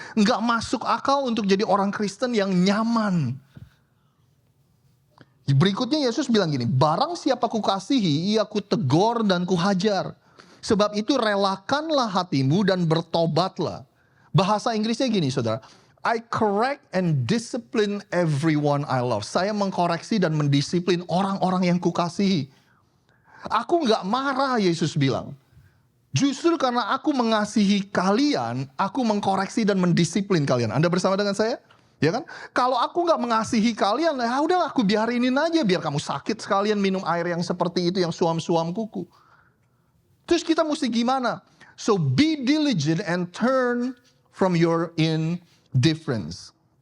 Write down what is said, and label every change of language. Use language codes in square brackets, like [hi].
[id] Nggak masuk akal untuk jadi orang Kristen yang nyaman. Berikutnya Yesus bilang gini, barang siapa kukasihi, ia kutegur dan kuhajar. Sebab itu relakanlah hatimu dan bertobatlah. Bahasa Inggrisnya gini, saudara. [en] I correct and discipline everyone I love. [id] Saya mengkoreksi dan mendisiplin orang-orang yang kukasihi. Aku gak marah, Yesus bilang. Justru karena aku mengasihi kalian, aku mengkoreksi dan mendisiplin kalian. Anda bersama dengan saya? Ya kan? Kalau aku nggak mengasihi kalian, ya udah aku biarinin aja biar kamu sakit sekalian minum air yang seperti itu yang suam-suam kuku. Terus kita mesti gimana? [en] So be diligent and turn from your indifference.